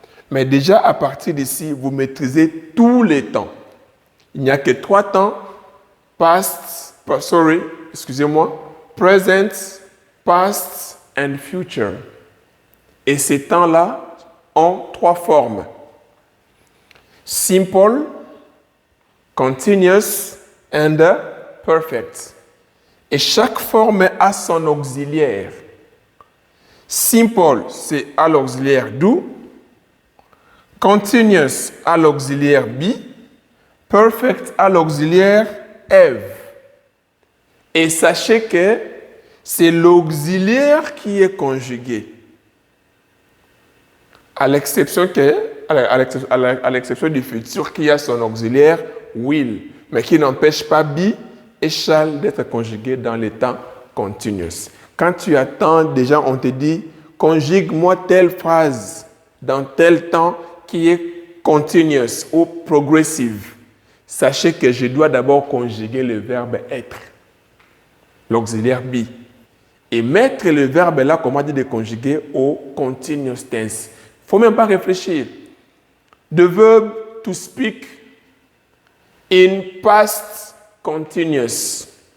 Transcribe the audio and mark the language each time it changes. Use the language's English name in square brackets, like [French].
[French] Mais déjà à partir d'ici, vous maîtrisez tous les temps. Il n'y a que 3 temps, [English] present, past and future. [French] Et ces temps-là ont 3 formes. [English] Simple, continuous and perfect. [French] Et chaque forme a son auxiliaire. Simple, c'est à l'auxiliaire do. Continuous à l'auxiliaire be. Perfect à l'auxiliaire have. Et sachez que c'est l'auxiliaire qui est conjugué. À l'exception du futur qui a son auxiliaire will, mais qui n'empêche pas be et shall d'être conjugué dans les temps continuous. Quand tu attends, déjà on te dit conjugue-moi telle phrase dans tel temps qui est continuous ou progressive. Sachez que je dois d'abord conjuguer le verbe être, l'auxiliaire be. Et mettre le verbe là, comment dire de conjuguer au continuous tense. Il ne faut même pas réfléchir. [English] The verb to speak in past continuous.